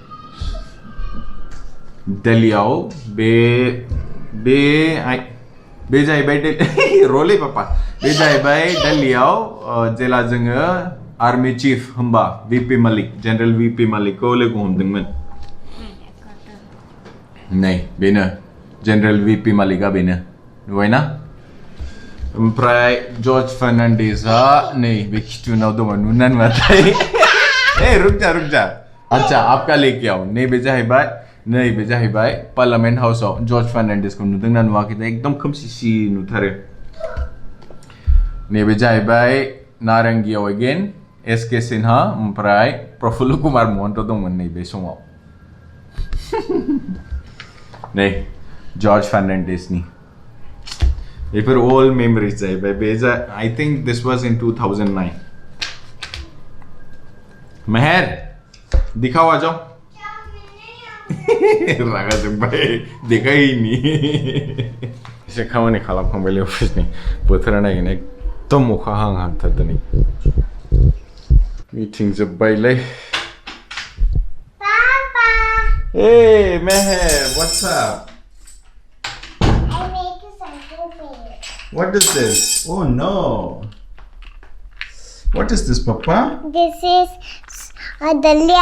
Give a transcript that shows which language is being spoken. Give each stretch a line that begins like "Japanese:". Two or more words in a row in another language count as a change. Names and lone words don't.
Bodo: दिल्लीयाव बे जाहैबाय रले पापा बे जाहैबाय दिल्लीयाव जेला जोङो
English: army chief
Bodo: होमबा वीपी मलिक जनरल वीपी मलिकखौ लोगो हमदोंमोन नै बेनो जनरल वीपी मलिकआ बेनो नुबायना ओमफ्राय जर्ज फर्नांडिसआ नै बे खिथुनाव दङ नुना नुवाथाय
Hindi: ए रुक जा अच्छा आपका लेके आओ
Bodo: नैबे जाहैबाय
English: parliament house
Bodo: जर्ज फर्नांडिसखौ नुदोंना नुवाखै एकदम खोमसि नुथारो नैबे जाहैबाय नारंगियाव अगेन एसके सिन्हा ओमफ्राय प्रफुल्ल कुमार महन्त दंमोन नैबे समाव नै जर्ज फर्नांडिसनि बेफोर
English: old memories
Bodo: जाहैबाय बे
English: I think this was in 2009
Hindi: मेहर दिखाओ आ जाओ
Bodo: रागा जोंबाय देखायैनि एसे खामानि खालामखांबाय अफिसनि बोथोरा नायगोन एकदम अखा हांहांथार दिनै मिटिं जोब्बायलै
English: Hey Meher, what's up? I make something for you. What is this? Oh no. What is this, Papa? This is dalia.